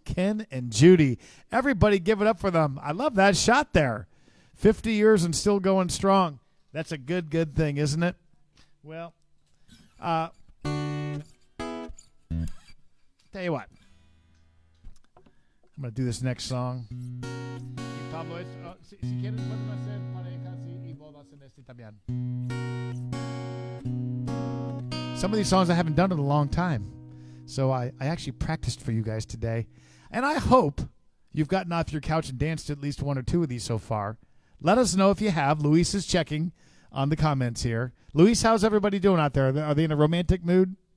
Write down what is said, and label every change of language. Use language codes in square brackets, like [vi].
[en] Ken and Judy. Everybody give it up for them. I love that shot there. 50 years and still going strong. That's a good thing, isn't it? Well, tell you what. I'm going to do this next song. [es] Y Pablo es, si quieres pueden hacer parejas y bodas en este también. [en] Some of these songs I haven't done in a long time. So I actually practiced for you guys today. And I hope you've gotten off your couch and danced at least one or two of these so far. Let us know if you have. Luis is checking on the comments here. Luis, how's everybody doing out there? Are they in a romantic mood?